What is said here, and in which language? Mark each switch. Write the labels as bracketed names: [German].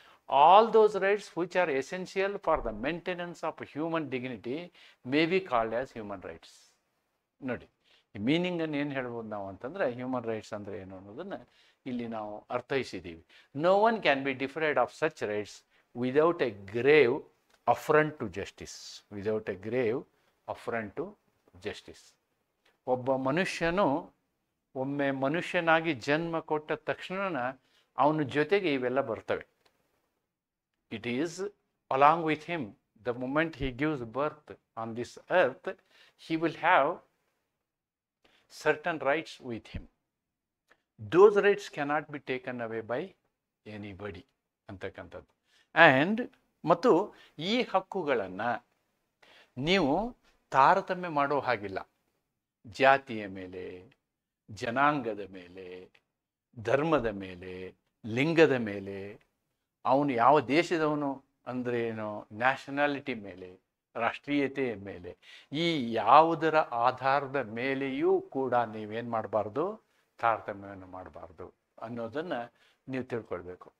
[English] all those rights which are essential for the maintenance of human dignity may be called as human rights. [Kannada] ನೋಡಿ, ಈ ಮೀನಿಂಗನ್ನು ಏನು ಹೇಳ್ಬೋದು ನಾವು ಅಂತಂದರೆ, ಹ್ಯೂಮನ್ ರೈಟ್ಸ್ ಅಂದರೆ ಏನು ಅನ್ನೋದನ್ನು ಇಲ್ಲಿ ನಾವು ಅರ್ಥೈಸಿದ್ದೀವಿ. [English] No one can be deprived of such rights without a grave affront to justice. Without a grave affront to justice. [Kannada] ಒಬ್ಬ ಮನುಷ್ಯನು ಒಮ್ಮೆ ಮನುಷ್ಯನಾಗಿ ಜನ್ಮ ಕೊಟ್ಟ ತಕ್ಷಣ ಅವನ ಜೊತೆಗೆ ಇವೆಲ್ಲ ಬರ್ತವೆ. [English] It is along with him. The moment he gives birth on this earth, he will have certain rights with him. Those rights cannot be taken away by anybody [Kannada] ಅಂತಕ್ಕಂಥದ್ದು. ಆ್ಯಂಡ್ ಮತ್ತು ಈ ಹಕ್ಕುಗಳನ್ನು ನೀವು ತಾರತಮ್ಯ ಮಾಡೋ ಹಾಗಿಲ್ಲ. ಜಾತಿಯ ಮೇಲೆ, ಜನಾಂಗದ ಮೇಲೆ, ಧರ್ಮದ ಮೇಲೆ, ಲಿಂಗದ ಮೇಲೆ, ಅವನು ಯಾವ ದೇಶದವನು ಅಂದರೆ ಏನು, ನ್ಯಾಷನಾಲಿಟಿ ಮೇಲೆ, ರಾಷ್ಟ್ರೀಯತೆಯ ಮೇಲೆ, ಈ ಯಾವುದರ ಆಧಾರದ ಮೇಲೆಯೂ ಕೂಡ ನೀವೇನು ಮಾಡಬಾರ್ದು, ತಾರತಮ್ಯವನ್ನು ಮಾಡಬಾರ್ದು ಅನ್ನೋದನ್ನು ನೀವು ತಿಳ್ಕೊಳ್ಬೇಕು.